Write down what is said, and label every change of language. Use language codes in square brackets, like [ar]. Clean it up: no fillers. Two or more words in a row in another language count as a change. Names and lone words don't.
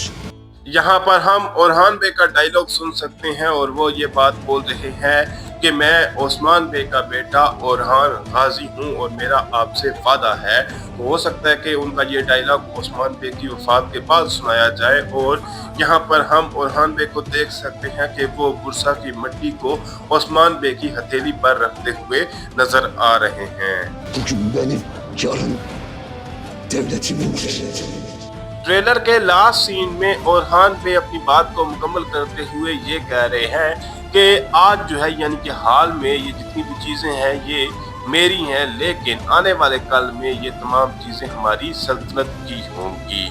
[hi] यहाँ पर हम ओरहान बे का डायलॉग सुन सकते हैं और वो ये बात बोल रहे हैं कि मैं ओस्मान बे का बेटा ओरहान गाजी हूँ और मेरा आपसे वादा है। तो हो सकता है कि उनका ये डायलॉग ओस्मान बे की वफात के बाद सुनाया जाए और यहाँ पर हम ओरहान बे को देख सकते हैं कि वो बुरसा की मिट्टी को ओस्मान बे की हथेली पर रखते हुए नजर आ रहे हैं। [tr] Bugün benim, yarın devletimindir. [hi] ट्रेलर के [en] last scene [hi] में ओरहान बे अपनी बात को मुकम्मल करते हुए ये कह रहे हैं कि आज जो है यानी कि हाल में ये जितनी भी चीज़ें हैं ये मेरी हैं, लेकिन आने वाले कल में ये तमाम चीज़ें हमारी सल्तनत की होंगी।